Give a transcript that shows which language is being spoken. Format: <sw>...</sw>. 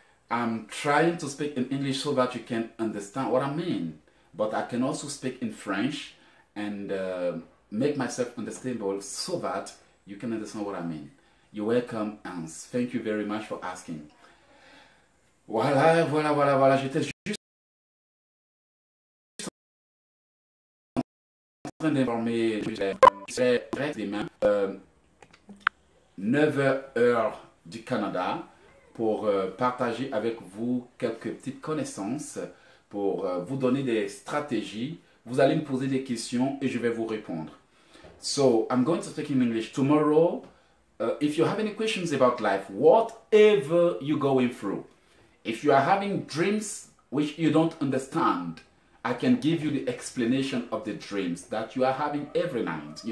<en>I'm trying to speak in English so that you can understand what I mean. But I can also speak in French and make myself understandable so that you can understand what I mean. You're welcome, and thank you very much for asking.</en> <fr>Voilà. J'étais juste en train d'informer demain 9 heures du Canada pour partager avec vous quelques petites connaissances, pour vous donner des stratégies. Vous allez me poser des questions et je vais vous répondre.</fr> <en>So, I'm going to speak in English tomorrow. If you have any questions about life, whatever you're going through, if you are having dreams which you don't understand, I can give you the explanation of the dreams that you are having every night.</en>